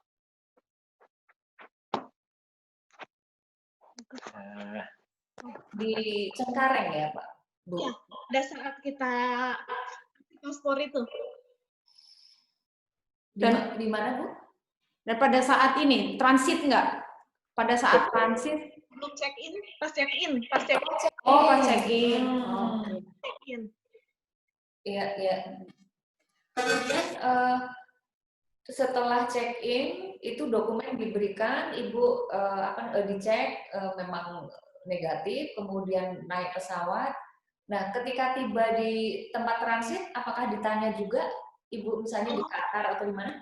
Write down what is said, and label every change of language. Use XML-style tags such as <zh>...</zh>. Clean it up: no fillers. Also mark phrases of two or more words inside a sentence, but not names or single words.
<id>Di Cengkareng ya Pak? Bu? Ya, pada saat kita paspor itu. Di mana Bu? Dan pada saat ini, transit nggak? Pada saat transit? Belum check-in, pas check-in. Pas check-in. Oh, pas check-in. Check-in. Iya, iya. Kemudian setelah check-in itu dokumen diberikan, Ibu dicek memang negatif, kemudian naik pesawat. Nah, ketika tiba di tempat transit, apakah ditanya juga Ibu misalnya di Qatar atau di mana?</id>